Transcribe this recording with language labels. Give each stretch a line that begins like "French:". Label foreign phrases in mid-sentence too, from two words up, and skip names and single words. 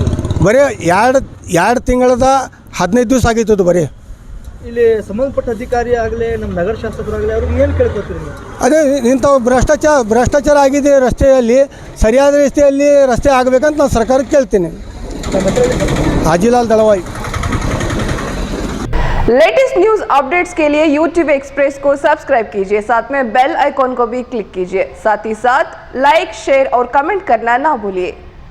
Kannada: ಬರೀ ಎರಡು ತಿಂಗಳದ 15 ದಿವಸ ಆಗಿತ್ತು ಬರೀ. ಇಲ್ಲಿ ಸಂಬಂಧಪಟ್ಟ ಅಧಿಕಾರಿ ಆಗಲಿ, ನಮ್ಮ ನಗರ ಶಾಸಕರಾಗಲಿ, ಅವ್ರಿಗೆ ಏನು ಕೇಳ್ಕೊತೀರಿ ನೀವು? ಅದೇ ಇಂಥವು ಭ್ರಷ್ಟಾಚಾರ ಆಗಿದೆ ರಸ್ತೆಯಲ್ಲಿ. ಸರಿಯಾದ ರಸ್ತೆಯಲ್ಲಿ ರಸ್ತೆ ಆಗಬೇಕಂತ ನಾನು ಸರ್ಕಾರಕ್ಕೆ ಕೇಳ್ತೀನಿ. ಹಾಜಿಲಾಲ್ ದಳವಾಯಿ.
English: latest news updates
Hindi: के लिए YouTube एक्सप्रेस को सब्सक्राइब कीजिए, साथ में बेल आइकॉन को भी क्लिक कीजिए। साथ ही साथ लाइक, शेयर और कमेंट करना ना भूलिए।